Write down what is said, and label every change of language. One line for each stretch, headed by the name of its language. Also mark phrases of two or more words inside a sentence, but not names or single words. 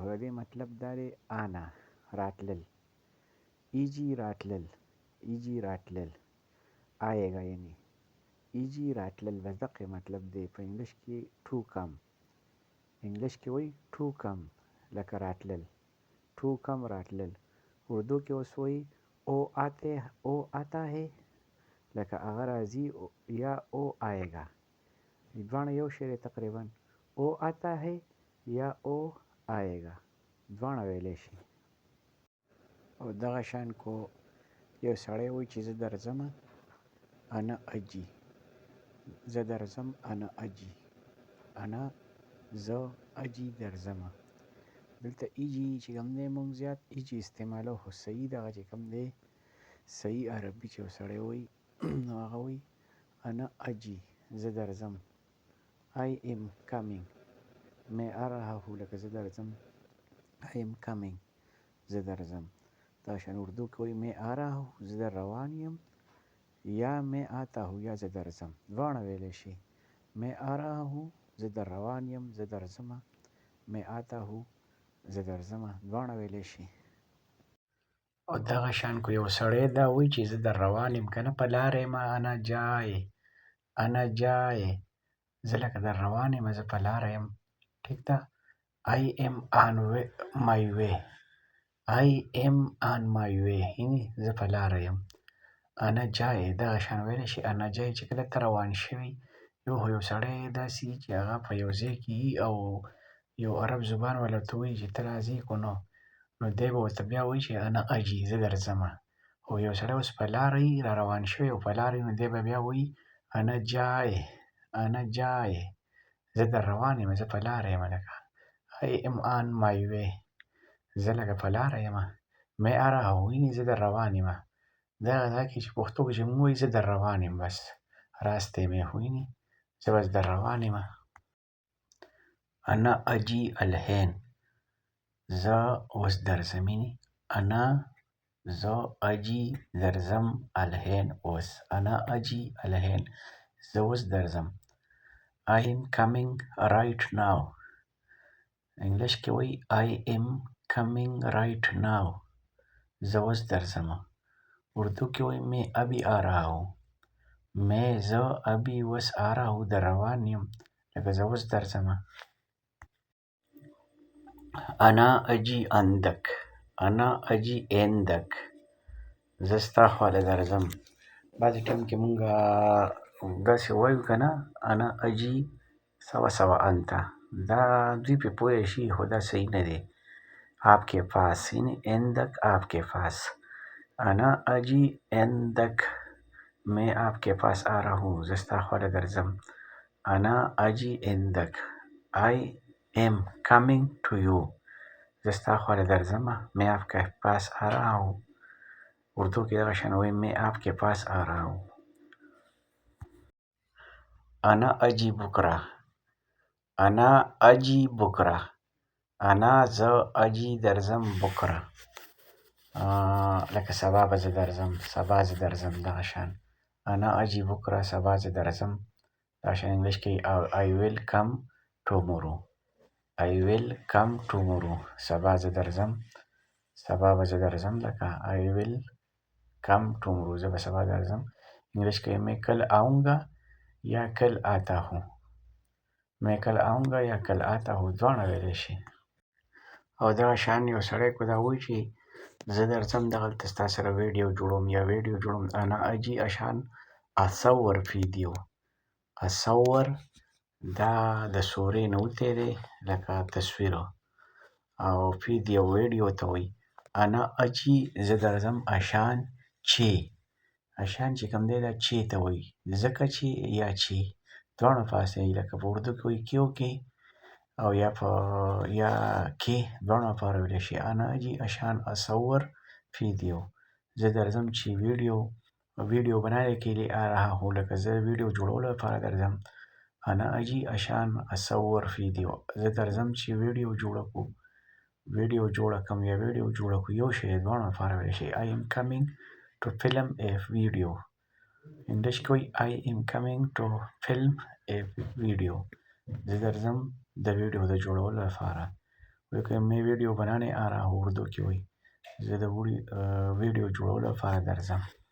Pashto: خو د دې مطلب دا دی انا راتلل، ایجي راتلل، ایجي راتلل، آیګا یعنې ایجي راتلل بس دقه مطلب دی. په انګلیش کې
English: to come,
Pashto: انګلیش کې وایي
English: to come
Pashto: لکه راتلل،
English: to come
Pashto: راتلل. اردو کې اوس وایي
Urdu: او آتے او آتا ہے
Pashto: لکه هغه راځي یا
Urdu: او آئےگا،
Pashto: دواړه یو شی دی تقریبا.
Urdu: او آتا ہے
Pashto: یا
Urdu: او آئےگا
Pashto: دواړه ویلی شي. او دغه شان کو یو سړی وایي چې زه درځمه
Arabic: انا اجي،
Pashto: زه درځم
Arabic: انا اجي،
Pashto: انا زه اجي درځمه. دلته ایجي چې کوم دی مونږ زیات ایجي استعمالو، خو صحیح دغه چې کوم دی صحیح عربي چې یو سړی وایي نو هغه وایي
Arabic: انا اجي
Pashto: زه درځم.
English: I am coming
Urdu: میں آ رہا ہوں
Pashto: لکه زه درځم
English: I am coming
Pashto: زه درځم. دا شان اردو کې وایي
Urdu: میں آ رہا ہوں
Pashto: زه در روان یم، یا
Urdu: میں آتا ہوں
Pashto: یا زه درځم دواړه ویلی شي.
Urdu: میں آ رہا ہوں
Pashto: زه در روان یم زه درځمه،
Urdu: میں آتا ہوں
Pashto: زه درځمه دواړه ویلی شي. او دغه شان کو یو سړی دا وایي چې زه در روان یم که نه په لاره یم،
Arabic: انا جای، انا جای،
Pashto: زه لکه در روان یم زه په لاره یم. ټیک ده.
English: I am on my way، I am on my way
Pashto: یعنې زه په لاره یم.
Arabic: انا جای
Pashto: دغه شان ویلی شي. انا جای چې کله ته روان شوي یو سړی داسې وي چې هغه په یو ځای کې وي او یو عرب زبان والا ورته وایي چې ته راځې که نو دی به ورته بیا وایي چې
Arabic: انا اجي
Pashto: زه درځمه. او یو سړی اوس په لاره وي را روان شوی او په لاره وي نو دی به بیا وایي
Arabic: انا جای، انا جای
Pashto: زه در روان یم زه په لاره یم. لکه
English: I am on my way
Pashto: زه لکه په لاره یم.
Urdu: میں آ رہا ہوں
Pashto: یعنې زه در روان یم. دا کې چې پښتو کې چې مونږ وایي زه در روان یم بس
Urdu: راسته میں ہوں
Pashto: یعنې زه بس در روان یم.
Arabic: انا اجي الحین
Pashto: زه اوس درځم یعنې انا زه اجي درځم الحین اوس،
Arabic: انا اجي الحین
Pashto: زه اوس درځم.
English: I am coming right now
Pashto: انګلیش کې وایي
English: I am coming right now
Pashto: زه اوس درځم. اردو کې وایي
Urdu: میں ابھی آ رہا ہوں،
Pashto: میں زه ابھی اوس
Urdu: آ رہا ہوں
Pashto: در روان یم لکه زه اوس درځم.
Arabic: انا اجي عندک، انا اجي عندک
Pashto: زه ستا خواله درځم. بعضې ټایم کې مونږ داسې وایو که نه
Arabic: انا اجي سوا سوا انته،
Pashto: دا دوی پرې پوه شي خو دا صحیح نه دی.
Urdu: آپ کے پاس یعنې عندک آپ کے پاس.
Arabic: انا اجي عندک
Urdu: میں آپ کے پاس آ رہا ہوں
Pashto: زه ستا خواله درځم.
Arabic: انا اجي عندک
English: I am coming to you
Pashto: زه ستا خواله درځمه.
Urdu: میں آپ کے پاس آ رہا ہوں
Pashto: اردو کې دغه شان وایي
Urdu: میں آپ کے پاس آ رہا ہوں.
Arabic: انا اجي بکره، انا اجي بکره،
Pashto: انا زه اجي درځم بکره لکه سبا به زه درځم، سبا زه درځم دغه شان.
Arabic: انا اجي بکره
Pashto: سبا زه درځم. دغه شان انګلیش کې
English: I will come tomorrow، I will come tomorrow
Pashto: سبا زه درځم، سبا به زه درځم لکه
English: I will come tomorrow
Pashto: زه به سبا درځم.
Urdu: انګلیش کې میں کل آؤں گا یا کل آتا ہوں، میں کل آؤں گا یا کل آتا ہوں
Pashto: دواړه ویلی شي. او دغه شان یو سړی که دا وایي چې زه درځم دغلته ستا سره ویډیو جوړوم یا ویډیو جوړوم.
Arabic: انا اجي عشان اصور فیدیو،
Pashto: اصور دا د صورې نه وتی دی لکه تصویر، او فیدیو ویډیو ته وایي.
Arabic: انا اجي
Pashto: زه درځم عشان چې اشان چې کوم دی دا چې ته وایي ځکه چې یا چې دواړه په اسانۍ لکه په اردو کې وایي کیو کې او یا کې دواړه لپاره ویلی شي.
Arabic: انا اجي عشان اصور فیدیو
Pashto: زه درځم چې
Urdu: ویډیو بنانے کے لیے آ رہا ہوں
Pashto: لکه زه ویډیو جوړولو لپاره درځم.
Arabic: انا اجي عشان اصور فیدیو
Pashto: زه درځم چې ویډیو جوړه کړم یا ویډیو جوړه کړو یو شی دواړه لپاره ویلی شي.
English: I am coming to film a video
Pashto: انګلیش کې وایي
English: I am coming to film a video
Pashto: زه درځم د ویډیو د جوړولو لپاره.
Urdu: میں ویډیو بنانے آ رہا ہوں
Pashto: اردو کې وایي زه د ویډیو جوړولو لپاره درځم.